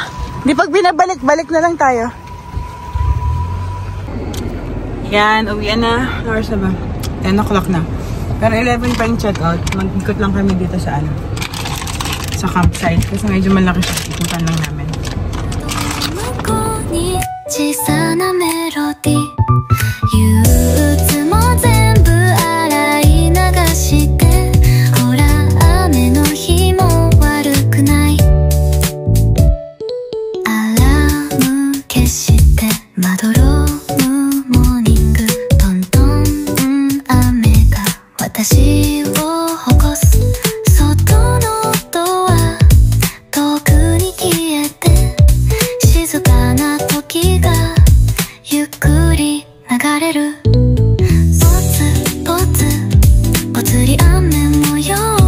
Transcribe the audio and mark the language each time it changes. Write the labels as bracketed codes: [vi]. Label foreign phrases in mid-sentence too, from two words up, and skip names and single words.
[tl] Di pag binabalik-balik na lang tayo. Yan, uwi na. Hours na ba? 10 o'clock na. Pero 11 pa yung check-out. Mag-ikot lang kami dito sa sa campsite. Kasi medyo malaki siya. Ikutan lang namin. [ja] 小さなメロディー憂鬱も全部洗い流してほら雨の日も悪くないアラーム消してまどろむモーニングトントン雨が私を起こす外のドア遠くに消えて静かな時がゆっくり流れるポツポツぽつり雨模様